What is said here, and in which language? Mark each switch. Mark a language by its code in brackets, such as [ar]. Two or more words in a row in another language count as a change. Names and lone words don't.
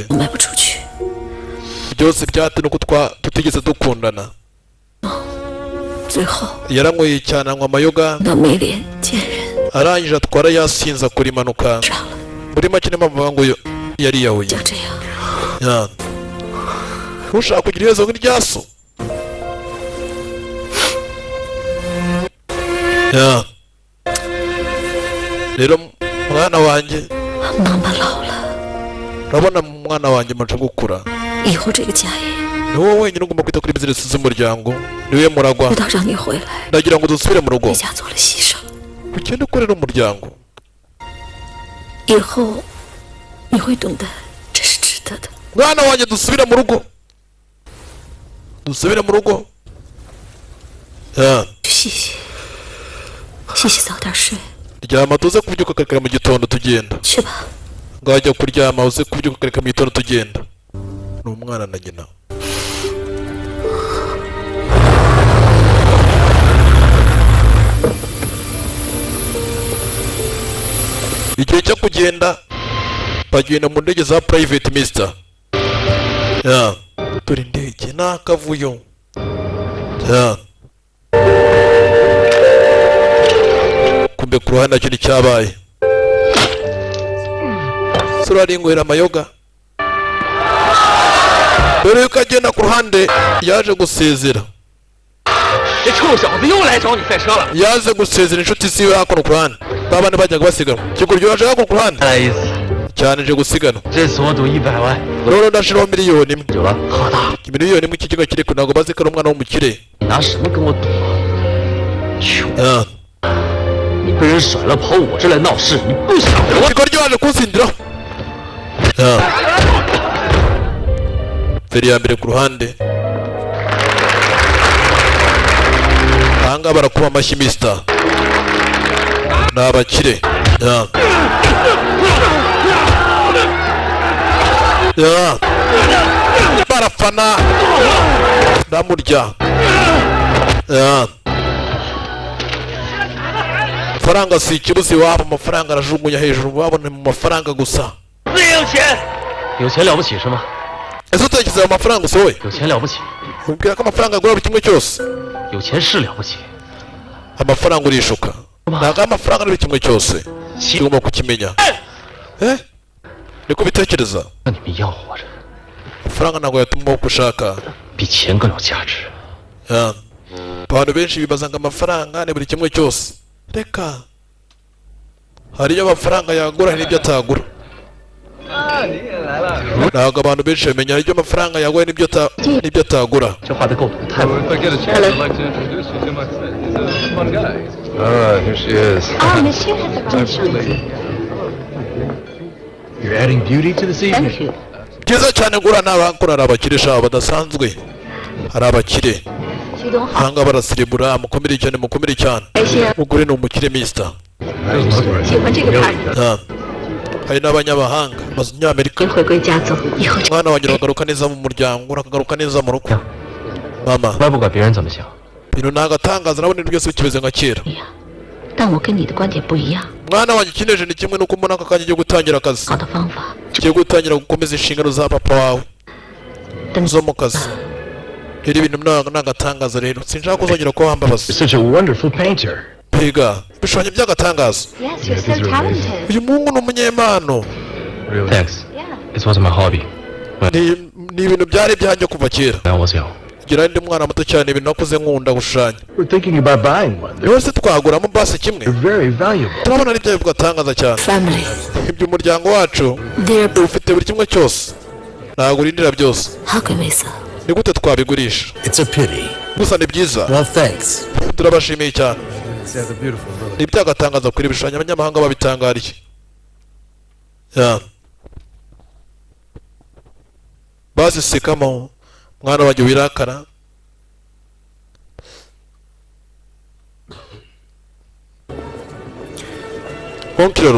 [zh] 卖不出去。 [rw] byose byatewe nuko tutigeze dukundana [zh] 最后 [rw] yaranyweye cyane anywa amayoga [zh] 那没脸见人 [rw] arangije atwara yasinze akora impanuka [zh] 杀了， [rw] muri make niyo mpamvu bavuga ngo yariyahuye [zh] 像这样， [rw] Ya. Ntushaka kugira ibibazo nk'irya so Ya. rero mwana wanjye [zh] 妈妈老了， [rw] urabona mwana wanjye amaze gukura [zh] 以后这个家业 [rw] ni wowe wenyine ugomba kwita kuri bizinesi z'umuryango niwe muragwa [zh] 直到让你回来， [rw] ndagira ngo dusubire mu rugo [zh] 为家做了牺牲， [rw] ugende ukorera umuryango [zh] 以后你会懂得这是值得的。 [rw] mwana wanjye dusubire mu rugo dusubire mu rugo Ya. [zh] 去洗洗，洗洗早点睡， [rw] ryama tuze kubyuka kare mu gitondo tugenda [zh] 去吧。 [rw] ngajya kuryama uze kubyuka kare mu gitondo tugenda ni umwana na nyina igihe cyo kugenda bagenda mu ndege za [en] private mister [rw] ya dore indege ni akavuyo ya kumbe ku ruhande nacyo nticyabaye sura arinywera amayoga dore yuko agenda ku ruhande yaje gusezera [zh] 这臭小子又来找你赛车了。 [rw] yaje gusezera inshuti ziwe hakuno ku ruhande babandi bajyaga basiganwa kiguryo yaje hakuno ku ruhande [zh] 再来一次， [rw] cyane nje gusiganwa [zh] 这次我赌100万。 [rw] rero ndashiraho miliyoni imwe [zh] 有了，好大！ [rw] miliyoni imwe iki kigo kiri ku ntabwo bazi ko ari umwana w'umukire [zh] 你拿什么跟我赌啊？穷！ Ah. 你被人甩了跑我这来闹事，你不想着我？ [rw] kigoryo yaje kunsindiraho feri ya mbere ku ruhande ahangaha barakuba amashyi misita ni abakire Ya. Ya. barafana ndamurya Ya. amafaranga si ikibuze iwabo amafaranga arajugunya hejuru babona mu mafaranga gusa [zh] 自己有钱，有钱了不起是吗？ [rw] ese utekereza ayo mafaranga usohoye [zh] 有钱了不起， [rw] ubwira ko amafaranga agura buri kimwe cyose [zh] 有钱是了不起， [rw] amafaranga urishuka ntabwo amafaranga ari buri kimwe cyose tugomba kukimenya niko bitekereza [zh] 那你们要活着， [rw] amafaranga ntabwo yatuma uko ushaka [zh] 比钱更有价值。 [rw] abantu benshi bibaza ngo amafaranga ni buri kimwe cyose reka hariyo amafaranga yagura hari n'ibyo atagura ntabwo abantu benshi bamenya hari ibyo amafaranga yagura n'ibyo atagura [zh] 这画的够太美了。 [en] Here she is. Ah, Monsieur has a function. You're adding beauty to this evening. Thank you. [rw] byiza cyane gura n'abakora hari abakire shaba badasanzwe hari abakire [zh] 徐总好， [rw] ahanga barasirimura mukomere cyane [zh] 开心， [rw] mugore ni umukire mister [zh] 喜欢这个派。 [rw] hari n'abanyamahanga abanyamerika [zh] 您回归家族以后， [rw] umwana wanjye uragaruka neza mu muryango uragaruka neza mu rugo mama [zh] 从来不管别人怎么想， [rw] ibintu ntabwo atangaza nabona ibintu byose bikimeze nka kera [zh] 但我跟你的观点不一样。 [rw] mwana wanjye ikineje ni kimwe nuko mbona aka kanya ugiye gutangira akazi [zh] 好的方法， [rw] ugiye gutangira gukomeza inshingano za papa wawe [zh] 等 [rw] zo mu kazi rero ibintu nagatangaza rero sinshaka kuzongera kuba wambabaza [en] You're such a wonderful painter. [rw] biga ibishushanyo by'agatangaza [en] Yes, you're so talented. [rw] uyu muhungu ni umunyempano [en] Really. Thanks. Yeah. It was my hobby. [rw] ni ibintu byari ibyanjye kuva kera [en] When I was young. [rw] ngira ndi mwana muto cyane ibintu nakuze nkunda gushushanya [en] We're thinking about buying one. They're [rw] rero se twaguramo basi kimwe [en] very valuable. [rw] turabona ari byo bigatangaza cyane [en] family. [rw] ibyo umuryango wacu [en] They're [rw] ufite buri kimwe cyose ntabwo urindira byose [en] how can we sell? [rw] ni gute twabigurisha [en] It's a pity. [rw] gusa ni byiza [en] Well, thanks. [rw] turabashimiye cyane [en] That's a beautiful little. [rw] ni iby'agatangaza kuri ibishushanyo abanyamahanga babitangariye bazisekamo mwana wanjye wirakara onkiroro